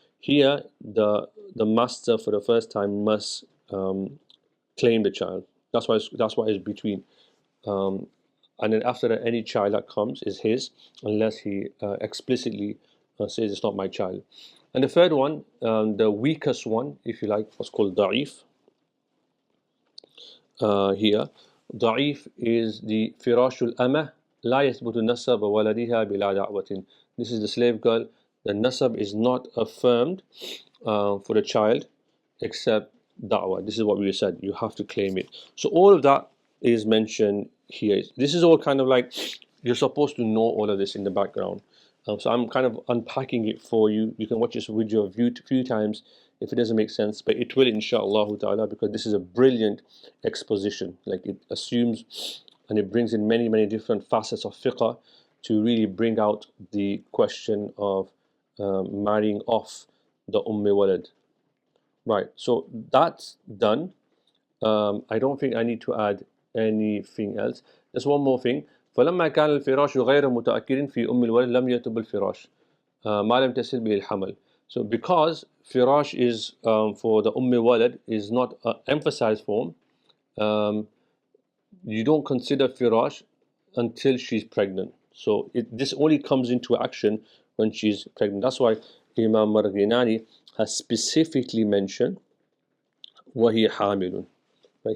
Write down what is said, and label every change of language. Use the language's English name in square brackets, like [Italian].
[English] Here, the master for the first time must claim the child. That's why it's between. Um, and then after that, any child that comes is his, unless he explicitly says it's not my child. And the third one, the weakest one, if you like, what's called da'if. [Arabic] Here, ضعيف is the فراش الأمة لا يثبت نسب ولدها بلا دعوة. [English] This is the slave girl. The nasab is not affirmed for the child except da'wah. This is what we said. You have to claim it. So all of that is mentioned here. This is all kind of like you're supposed to know all of this in the background. So I'm kind of unpacking it for you. You can watch this video a few times if it doesn't make sense, but it will inshallah ta'ala, because this is a brilliant exposition. Like it assumes and it brings in many different facets of fiqh to really bring out the question of marrying off the walad. Right, so that's done. I don't think I need to add anything else. There's one more thing. [Arabic] فلما كان الفراش غير متأكد في الولد لم يتب الفراش ما لم تصل به الحمل. [English] So because firash is for the walad is not an emphasized form, um, you don't consider firash until she's pregnant. So this only comes into action when she's pregnant. That's why Imam Marghinani has specifically mentioned وهي حامل. Right?